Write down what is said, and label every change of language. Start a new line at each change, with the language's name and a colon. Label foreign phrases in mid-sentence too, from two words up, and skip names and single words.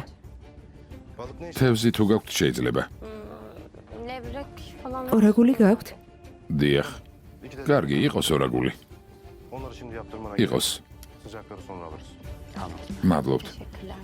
Georgian: თევზი თუ გაქვთ შეიძლება.
Turkish: Levrek falan.
Georgian: ორაგული გაქვთ? დიახ. კარგი, იყოს ორაგული.
Turkish: Onları şimdi yaptırmana
Georgian: იყოს.
Turkish: sıcakları sonra alırız.
Georgian: მადლობთ.
Turkish: Teşekkürler.